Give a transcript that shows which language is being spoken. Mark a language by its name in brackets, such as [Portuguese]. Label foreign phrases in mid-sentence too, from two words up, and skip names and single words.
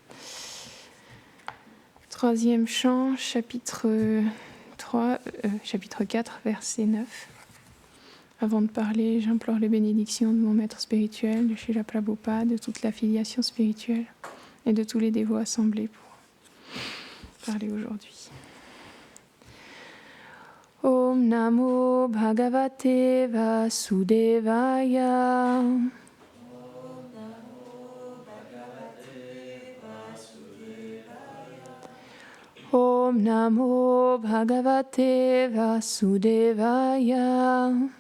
[French] Troisième chant, chapitre 4, verset 9. Avant de parler, j'implore les bénédictions de mon maître spirituel, de Srila Prabhupada, de toute l'affiliation spirituelle et de tous les dévots assemblés pour parler aujourd'hui. [Sanskrit] Om Namo Bhagavate Vasudevaya. Om Namo Bhagavate Vasudevaya.